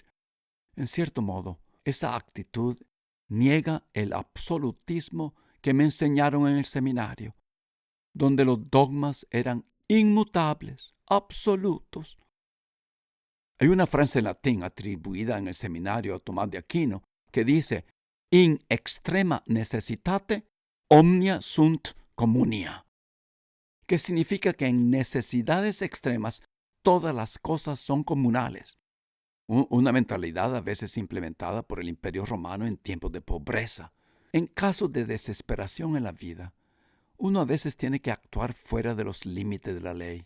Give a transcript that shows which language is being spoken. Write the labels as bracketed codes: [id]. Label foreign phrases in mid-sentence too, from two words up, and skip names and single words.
[es] En cierto modo, esa actitud niega el absolutismo que me enseñaron en el seminario, donde los dogmas eran inmutables, absolutos. Hay una frase en latín atribuida en el seminario a Tomás de Aquino que dice: [la] in extrema necessitate omnia sunt communia, [es] que significa que en necesidades extremas todas las cosas son comunales. Una mentalidad a veces implementada por el Imperio Romano en tiempos de pobreza. En casos de desesperación en la vida, uno a veces tiene que actuar fuera de los límites de la ley.